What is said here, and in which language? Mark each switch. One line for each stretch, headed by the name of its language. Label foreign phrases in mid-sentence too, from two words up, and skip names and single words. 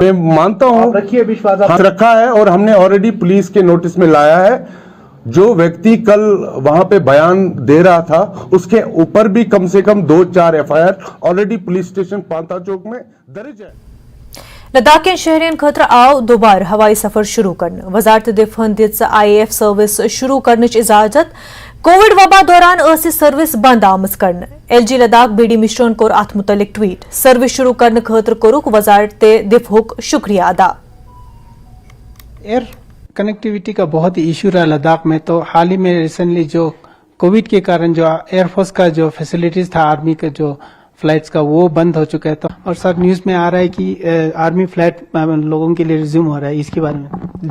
Hindi: मैं मानता हूँ, रखिए विश्वास हाथ रखा है और हमने ऑलरेडी पुलिस के नोटिस में लाया है। जो व्यक्ति कल वहां पे बयान दे रहा था उसके ऊपर भी कम से कम 2-4 FIR ऑलरेडी पुलिस स्टेशन पांता चौक में दर्ज है।
Kashmiri: लद्दाख के शहरियन खतर आव दोबार हवाई सफर शुरू करने। वजारत दिफा दित IAF सर्विस शुरू करने इजाजत। कोविड वबा दौरान सर्विस बंद आमज कर। LG लद्दाख BD मिश्रन कोर अथ मुतलिक ट्वीट। सर्विस शुरू करने खतर कोरुक वजारत दिफुक शुक्रिया अदा।
English: air connectivity
Hindi: का बहुत ही इशू रहा लद्दाख में, तो हाल ही में रिसेंटली जो कोविड के कारण जो एयरफोर्स का जो फैसिलिटीज था, आर्मी का जो फ्लाइट्स का, वो बंद हो चुका है। तो और सर न्यूज में आ रहा है कि
English: army flight
Hindi: लोगों के लिए रिज्यूम हो रहा है, इसके बारे में